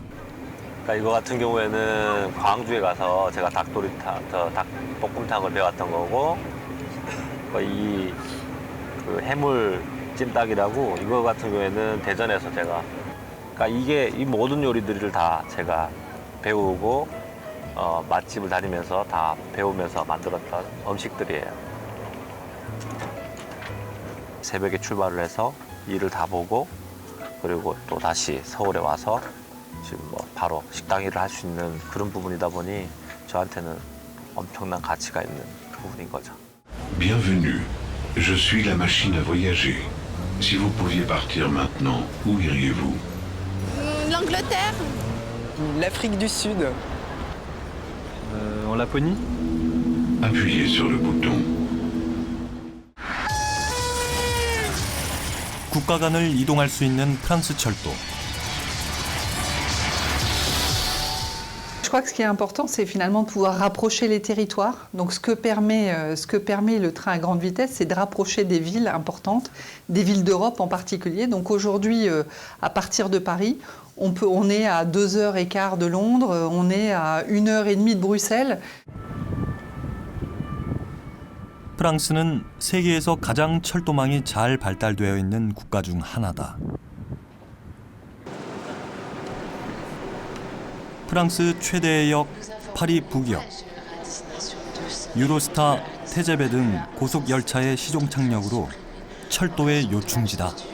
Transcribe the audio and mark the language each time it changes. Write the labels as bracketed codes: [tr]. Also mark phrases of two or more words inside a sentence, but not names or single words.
[ko] 그러니까 이거 같은 경우에는 광주에 가서 제가 닭볶음탕을 배웠던 거고, 이 그 해물 찜닭이라고 이거 같은 경우에는 대전에서 제가, 그러니까 이 모든 요리들을 다 제가 배우고 맛집을 다니면서 다 배우면서 만들었던 음식들이에요. 새벽에 출발을 해서 일을 다 보고 그리고 또 다시 서울에 와서 지금 바로 식당 일을 할 수 있는 그런 부분이다 보니 저한테는 엄청난 가치가 있는 부분인 거죠. [fr] Bienvenue. Je suis la machine à voyager. Si vous pouviez partir maintenant, où iriez-vous? L'Angleterre. L'Afrique du Sud. En Laponie? Appuyez sur le bouton. [ko] 국가 간을 이동할 수 있는 프랑스 철도. [fr] je crois que ce qui est important, c'est finalement de pouvoir rapprocher les territoires. Donc ce que permet le train à grande vitesse, c'est de rapprocher des villes importantes, des villes d'Europe en particulier. Donc aujourd'hui, à partir de Paris, on est à 2h15 de Londres, on est à 1h30 de Bruxelles. [ko] 프랑스는 세계에서 가장 철도망이 잘 발달되어 있는 국가 중 하나다. 프랑스 최대의 역 파리 북역, 유로스타, 테제베 등 고속 열차의 시종 착력으로 철도의 요충지다.